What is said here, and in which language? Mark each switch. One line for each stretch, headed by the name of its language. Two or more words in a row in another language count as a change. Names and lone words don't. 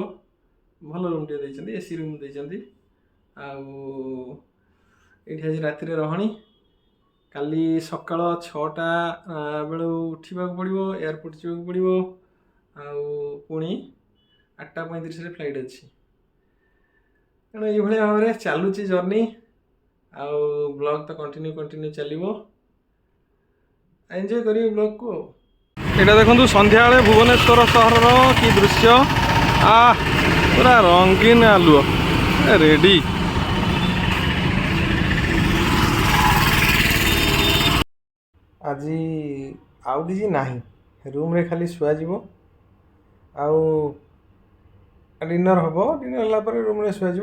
Odia: ଭଲ ରୁମ୍ ଟେ ଦେଇଛନ୍ତି
English: AC room
Odia: ଦେଇଛନ୍ତି। ଆଜି ରାତି ରହଣି କାଲି ସକାଳ 6ଟା ବେଳୁ ଉଠା ପଡ଼ିବ ଏୟାରପୋର୍ଟ ଯିବାକୁ ପଡ଼ିବ। ପୁଣି 8:35 ଫ୍ଲାଇଟ୍ ଅଛି। ତେଣୁ ଏ ଭାବରେ ଚାଲୁଛି ଜର୍ନି। ବ୍ଲଗ୍ ତ କଣ୍ଟିନ୍ୟୁ ଚାଲିବ। ଏନ୍ଜୟ କରିବେ ବ୍ଲଗ୍କୁ। ଏଇଟା ଦେଖନ୍ତୁ ସନ୍ଧ୍ୟାବେଳେ ଭୁବନେଶ୍ୱର ସହରର କି ଦୃଶ୍ୟ, ପୁରା ରଙ୍ଗୀନ ଆଲୁଅ ରେଡ଼ି। ଆଜି ଆଉ କିଛି ନାହିଁ, ରୁମ୍ରେ ଖାଲି ଶୁଆଯିବ, ଆଉ ଡିନର୍ ହେବ, ଡିନର୍ ହେଲା ପରେ ରୁମ୍ରେ ଶୁଆଯିବ।